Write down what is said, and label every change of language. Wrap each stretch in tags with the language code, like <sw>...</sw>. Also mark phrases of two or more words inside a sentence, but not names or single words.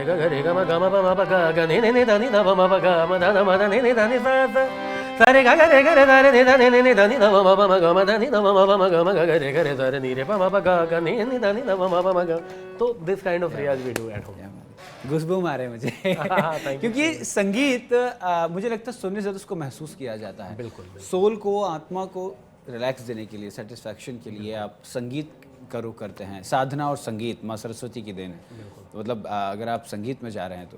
<hi>गरे गम गम पम प ग नि नि ध नि ध पम प ग म ध म ध नि नि ध नि सा सा सारे ग गरे गरे सारे नि ध नि ध नि ध पम पम गम ध नि ध पम पम गम गरे गरे सारे नीरे पम प ग नि नि ध नि ध पम पम ग।</hi> <en>So this kind of रियाज we do at home।</en> <hi>गुस्बूम आ रहे हैं मुझे क्योंकि संगीत मुझे लगता है सुनने से तो उसको महसूस किया जाता है। बिल्कुल। सोल को, आत्मा को रिलैक्स देने के लिए, सेटिस्फैक्शन के लिए आप संगीत का रुख करते हैं। साधना और संगीत माँ सरस्वती की देन है, तो मतलब अगर आप संगीत में जा रहे हैं तो।</hi>